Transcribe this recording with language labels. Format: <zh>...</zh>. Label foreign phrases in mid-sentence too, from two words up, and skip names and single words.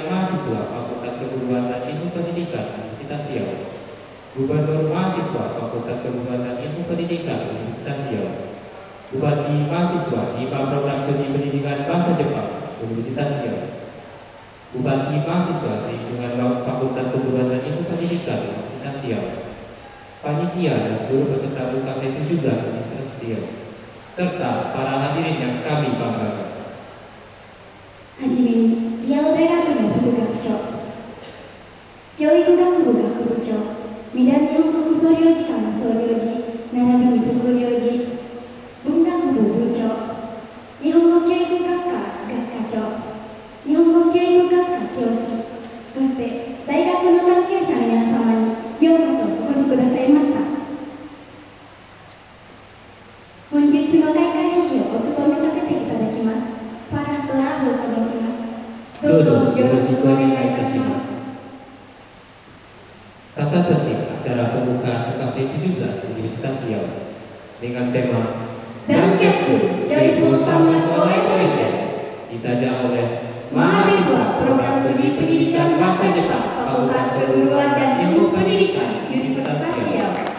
<id>Mahasiswa Fakultas Keguruan dan Ilmu Pendidikan Universitas Riau, Gubernur Mahasiswa Fakultas Keguruan dan Ilmu Pendidikan Universitas Riau, Bupati Mahasiswa Hima Program Studi Pendidikan Bahasa Jepang Universitas Riau, Bupati Mahasiswa Lingkungan Laut Fakultas Keguruan dan Ilmu Pendidikan Universitas Riau, panitia dan seluruh peserta UKS 17 Universitas Riau, serta para hadirin yang kami banggakan.</id> <ja>はじめにリアオ大学の副学長、教育学部学部長、未来日本国総領事館の総領事並びに副領事、文学部部長、日本語教育学科学科長、日本語教育学科教師、そして大学の関係者の皆様にようこそお越しくださいました。本日の開会式をお務めさせていただきます。パラトラブと申します。どうぞよろしくお願いいたします。</ja> <id>Tata tertib acara pembukaan UKS 17 Universitas Riau dengan tema Danketsu Joyful Summer Collaboration ditajam oleh mahasiswa Program Studi Pendidikan Bahasa Jepang Fakultas Keguruan dan Ilmu Pendidikan Universitas Riau.</id>